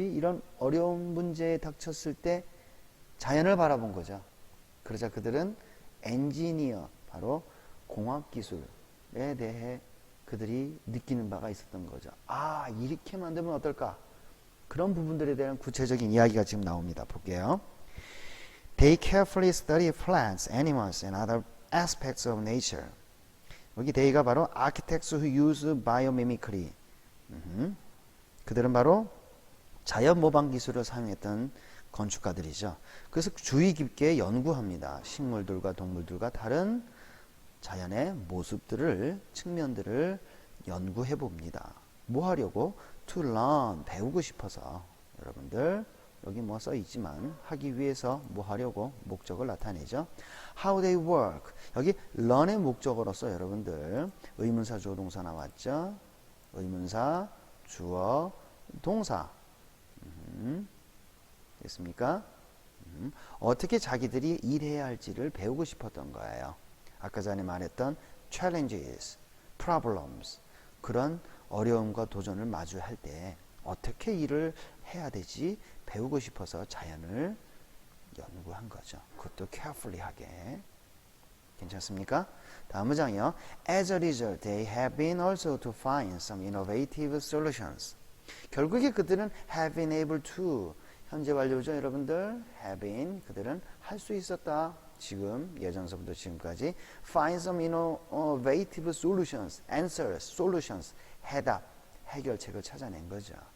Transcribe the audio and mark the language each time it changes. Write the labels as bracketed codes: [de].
[ko] 이런 어려운 문제에 닥쳤을 때 자연을 바라본 거죠. 그러자 그들은 엔지니어, 바로 공학기술에 대해 그들이 느끼는 바가 있었던 거죠. 아, 이렇게 만들면 어떨까? 그런 부분들에 대한 구체적인 이야기가 지금 나옵니다. 볼게요. [en] They carefully study plants, animals, and other aspects of nature. [ko] 여기 [en] they가 바로 architects who use biomimicry. [ko] 그들은 바로 자연 모방 기술을 사용했던 건축가들이죠. 그래서 주의 깊게 연구합니다. 식물들과 동물들과 다른 자연의 모습들을, 측면들을 연구해 봅니다. 뭐 하려고? [en] To learn, [ko] 배우고 싶어서. 여러분들 여기 뭐 써 있지만 하기 위해서 뭐 하려고? 목적을 나타내죠. [en] How they work. [ko] 여기 learn의 목적어로서 여러분들 의문사, 주어, 동사 나왔죠. 의문사, 주어, 동사. 됐습니까? 어떻게 자기들이 일해야 할지를 배우고 싶었던 거예요. 아까 전에 말했던 [en] challenges, problems [ko] 그런 어려움과 도전을 마주할 때 어떻게 일을 해야 되지 배우고 싶어서 자연을 연구한 거죠. 그것도 [en] carefully [ko] 하게. 괜찮습니까? 다음 문장이요. [en] As a result, they have been also to find some innovative solutions. [ko] 결국에 그들은 [en] have been able to [ko] 현재 완료죠, 여러분들. [en] have been [ko] 그들은 할 수 있었다. 지금 예전서부터 지금까지 [en] find some innovative solutions, answers, solutions, [ko] 해답, 해결책을 찾아낸 거죠.